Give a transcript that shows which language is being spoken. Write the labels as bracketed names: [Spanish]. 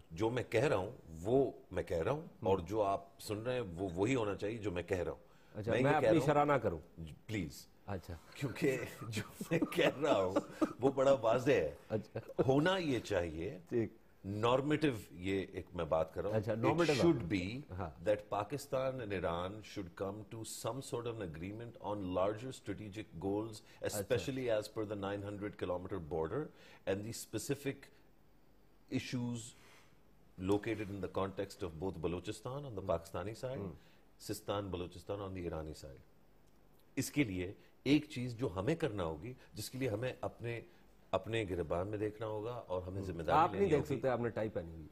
[Urdu] جو میں کہہ رہا ہوں وہ میں کہہ رہا ہوں، اور جو آپ سن رہے ہیں وہ وہی ہونا چاہیے جو میں کہہ رہا ہوں. اچھا، میں اپنی شرح نہ کروں پلیز. اچھا، کیونکہ جو میں کہہ رہا ہوں وہ بڑا واضح ہے. ہونا یہ چاہیے نارمیٹو، یہ ایک میں بات کر رہا ہوں. [English] It should be that Pakistan and Iran should come to some sort of an agreement on larger strategic goals, especially as per the 900-kilometer border and the specific issues located in the context of both Balochistan on the Pakistani side, Sistan, Balochistan on the Irani side. [Urdu] اس کے لیے ایک چیز جو ہمیں کرنا ہوگی، جس کے لیے ہمیں اپنے گربان میں دیکھنا ہوگا اور ہمیں ذمہ داری آپ نہیں دیکھ سکتے، آپ نے ٹائی پہنی ہوئی.